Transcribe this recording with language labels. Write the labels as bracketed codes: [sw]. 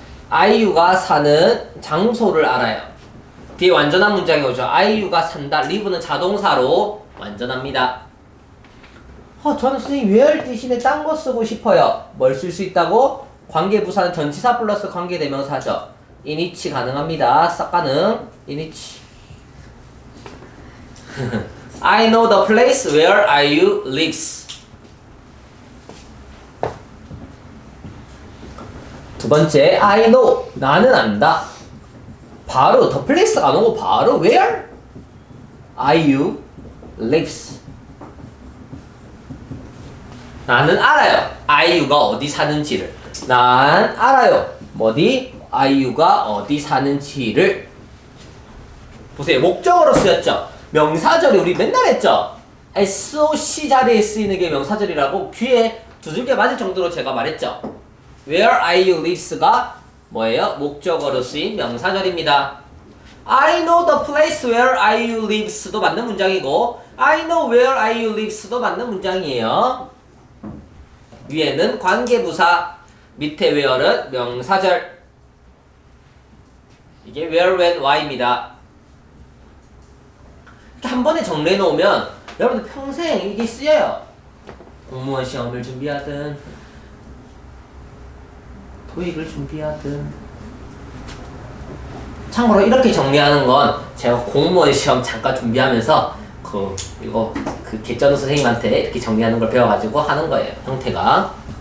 [ko] 아이유가 사는 장소를 알아요. 뒤에 완전한 문장이 오죠. 아이유가 산다. live는 자동사로 완전합니다. 저는 선생님 where 대신에 딴 거 쓰고 싶어요. 뭘 쓸 수 있다고? 관계부사는 전치사 플러스 관계대명사죠. in which 가능합니다. 싹 가능. in which. [en] I know the place where IU lives. [ko] 두 번째, [en] I know. [ko] 나는 안다. 바로 [en] the place가 [ko] 안 오고 바로 [en] where IU lives. [ko] 나는 알아요. IU가 어디 사는지를. 난 알아요. 어디? IU가 어디 사는지를. 보세요. 목적어로 쓰였죠. 명사절이 우리 맨날 했죠. SOC 자리에 쓰이는 게 명사절이라고 귀에 두들겨 맞을 정도로 제가 말했죠. [en] Where IU lives가 [ko] 뭐예요? 목적어로 쓰인 명사절입니다. [en] I know the place where IU lives도 [ko] 맞는 문장이고 [en] I know where IU lives도 [ko] 맞는 문장이에요. 위에는 관계부사, 밑에 where는 명사절. 이게 where, when, why입니다. 이렇게 한 번에 정리해 놓으면 여러분들 평생 이게 쓰여요. 공무원 시험을 준비하든 토익을 준비하든. 참고로 이렇게 정리하는 건 제가 공무원 시험 잠깐 준비하면서 그 개쩌는 선생님한테 이렇게 정리하는 걸 배워가지고 하는 거예요. 형태가.